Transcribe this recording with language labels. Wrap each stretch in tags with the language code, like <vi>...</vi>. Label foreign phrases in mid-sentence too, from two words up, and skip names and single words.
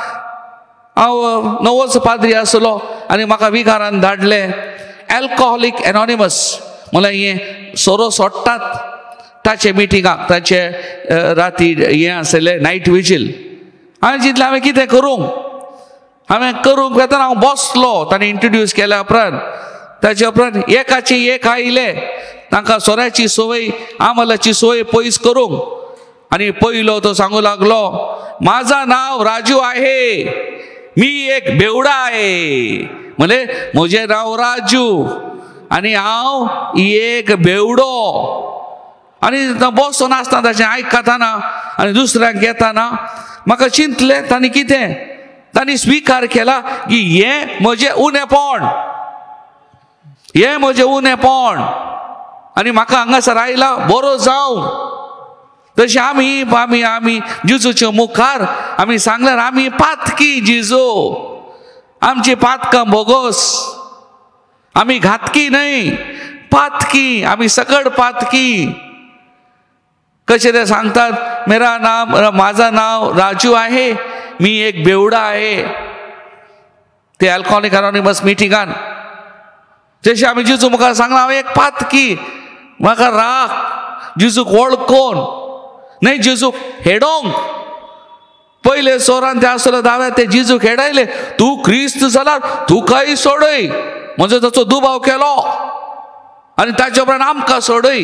<kok>हांव नवोच पाद्री आसलो आनी म्हाका विकारान धाडले एल्कोहॉलीक एनॉनिमस म्हळ्यार हे सोरो सोडटात ताचे मिटिंगाक, ताचे राती हें आसलें</kok> <en>night vigil.</en> <kok>हांवें चिंतलें हांवें कितें करूंक वेतना हांव बसलो. ताणें इंट्रोड्यूस केल्या उपरांत, ताचे उपरांत एकाची एक आयले. तांकां सोऱ्याची संवय, आमलाची संवय पयस करूंक. आनी पयलो तो सांगू लागलो,</kok> <mr>माझा नाव राजू आहे, मी एक बेवडा आहे.</mr> <kok>म्हणजे म्हजें नांव राजू आनी हांव एक बेवडो. आनी बसून आसता ताचें आयकताना आनी दुसऱ्यांक घेताना म्हाका चिंतलें तांणी कितें, तांणी स्विकार केला की हें म्हजें उणेपण, आनी म्हाका हांगासर आयला बरो जावं. तशें आमी जेजूच्या मुखार आमी सांगल्यार आमी पातकी जेजू, आमची पातकां बोगोस.</kok> <mr>आम्ही घातकी नाही, पातकी, आम्ही सकड पातकी. कसे ते सांगतात, माझं नाव राजू आहे, मी एक बेवडा आहे.</mr> <kok>ते अल्कोहोलिक अनॉनिमस मिटिंगान जसे आम्ही जिजू मुखार सांगला हांव एक पातकी, म्हाका राख जिजूक वळखोन नाही, जिजूक हेडोंक. पहिले सोरान ते आसलो दाव्या ते जिजूक हेडयले, तू क्रिस्त जाल्यार तुकाय सोडय, म्हणजे ताचो दुबाव केलो आनी ताचे उपरांत आमकां सोडय.</kok>